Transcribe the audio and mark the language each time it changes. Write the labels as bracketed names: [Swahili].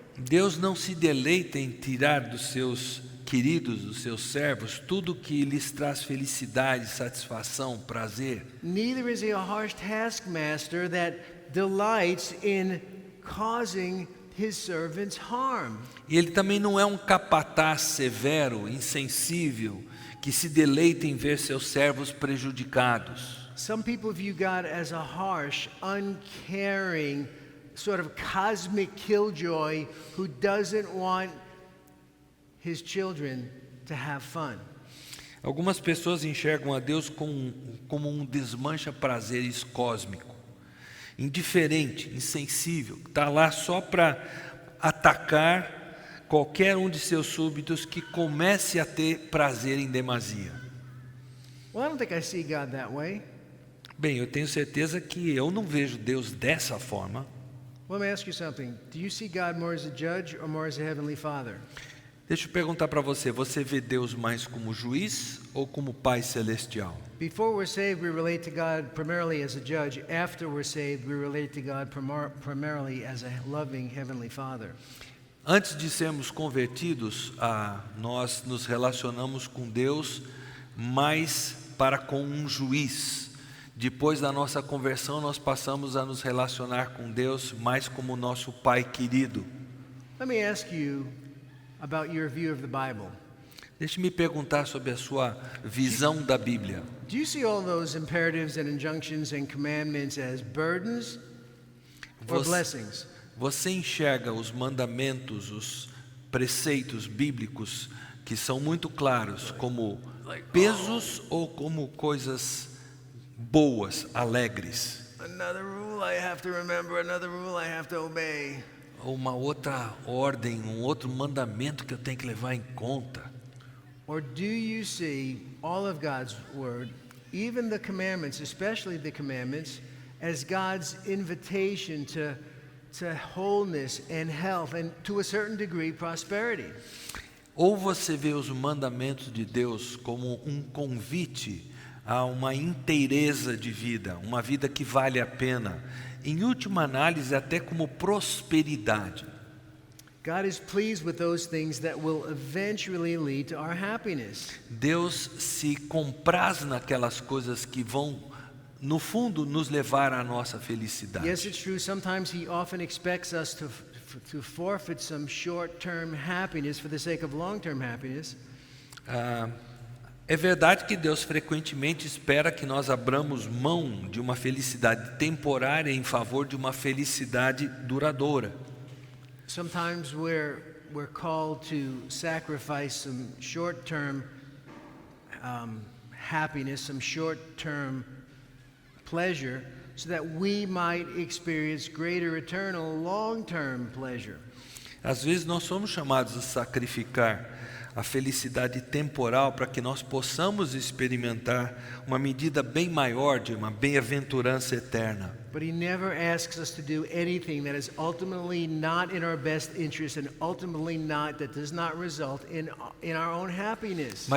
[Portuguese] Deus não se deleita em tirar dos seus queridos, dos seus servos, tudo que lhes traz felicidade, satisfação, prazer. [English] Neither is he a harsh taskmaster that delights in causing his servants harm. [Portuguese] E ele também não é um capataz severo, insensível, que se deleita em ver seus servos prejudicados. [English] Some people view God as a harsh, uncaring, sort of cosmic killjoy who doesn't want his children to have fun. [Portuguese] Algumas pessoas enxergam a Deus como um desmancha-prazeres cósmico, indiferente, insensível, que está lá só para atacar qualquer um de seus súbditos que comece a ter prazer em demasia. [English] Well, I don't think I see God that way. [Portuguese] Bem, eu tenho certeza que eu não vejo Deus dessa forma. [English] Let me ask you something. Do you see God more as a judge or more as a heavenly Father? [Portuguese] Deixa eu perguntar para você vê Deus mais como juiz ou como Pai Celestial? [English] Before we're saved, we relate to God primarily as a judge. After we're saved, we relate to God primarily as a loving heavenly Father. [Portuguese] Antes de sermos convertidos, nós nos relacionamos com Deus mais para com um juiz. Depois da nossa conversão, nós passamos a nos relacionar com Deus mais como nosso Pai querido. [English] Let me ask you about your view of the Bible. [Portuguese] Deixe-me perguntar sobre a sua visão da Bíblia. [English] Do you see all those imperatives and injunctions and commandments as burdens or blessings? [Portuguese] Você enxerga os mandamentos, os preceitos bíblicos que são muito claros como pesos ou como coisas boas, alegres? [English] Another rule I have to remember, another rule I have to obey. [Portuguese] Ou uma outra ordem, um outro mandamento que eu tenho que levar em conta? [English] Or do you see all of God's word, even the commandments, especially the commandments, as God's invitation to wholeness and health and to a certain degree prosperity? [Portuguese] Ou você vê os mandamentos de Deus como um convite a uma inteireza de vida, uma vida que vale a pena. Em última análise, até como prosperidade. [English] God is pleased with those things that will eventually lead to our happiness. [Portuguese] Deus se compraz naquelas coisas que vão, no fundo, nos levar à nossa felicidade. [English] Yes, it's true. Sometimes He often expects us to forfeit some short-term happiness for the sake of long-term happiness. [Portuguese] É verdade que Deus frequentemente espera que nós abramos mão de uma felicidade temporária em favor de uma felicidade duradoura. [English] Sometimes we're called to sacrifice some short-term happiness, some short-term pleasure, so that we might experience greater eternal long-term pleasure. [Portuguese] Às vezes nós somos chamados a sacrificar a felicidade temporal para que nós possamos experimentar uma medida bem maior de uma bem-aventurança eterna. [English] But He never asks us to do anything that is ultimately not in our best interest and ultimately that does not result in our own happiness.